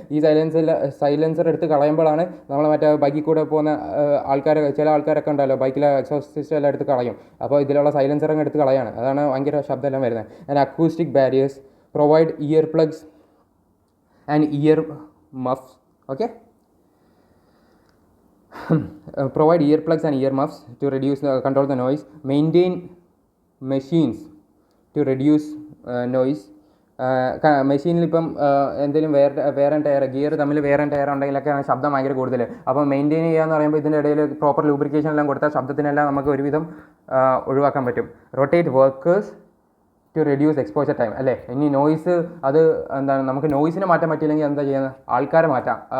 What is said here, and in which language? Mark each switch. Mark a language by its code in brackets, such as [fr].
[ml] ഈ സൈലൻസർ എടുത്ത് കളയുമ്പോഴാണ് നമ്മൾ മറ്റേ ബൈക്കിൽ കൂടെ പോകുന്ന ചില ആൾക്കാരൊക്കെ ഉണ്ടല്ലോ, ബൈക്കിലെ എക്സോസ്റ്റ് സിസ്റ്റം എല്ലാം എടുത്ത് കളയും. അപ്പോൾ ഇതിലുള്ള സൈലൻസറങ്ങ് എടുത്ത് കളയാണ്, അതാണ് ഭയങ്കര ശബ്ദമെല്ലാം വരുന്നത്. [en] And acoustic barriers provide ear plugs and ear muffs. Okay, provide earplugs and ear muffs to control the noise. Maintain machines to reduce noise. [ml] മെഷീനിൽ ഇപ്പം എന്തെങ്കിലും വേറെ ടയർ, ഗിയർ തമ്മിൽ വേറെ ടയർ ഉണ്ടെങ്കിലൊക്കെ ശബ്ദം ഭയങ്കര കൂടുതൽ. അപ്പോൾ മെയിൻറ്റെയിൻ ചെയ്യുക എന്ന് പറയുമ്പോൾ ഇതിൻ്റെ ഇടയിൽ പ്രോപ്പർ ലൂബ്രിക്കേഷൻ എല്ലാം കൊടുത്താൽ ശബ്ദത്തിനെല്ലാം നമുക്ക് ഒരുവിധം ഒഴിവാക്കാൻ പറ്റും. [en] Rotate workers to reduce exposure time. [ml] അല്ലേ, ഇനി നോയ്സ് അത് എന്താണ്, നമുക്ക് നോയ്സിനെ മാറ്റാൻ പറ്റില്ലെങ്കിൽ എന്താ ചെയ്യുന്നത്, ആൾക്കാരെ മാറ്റാം.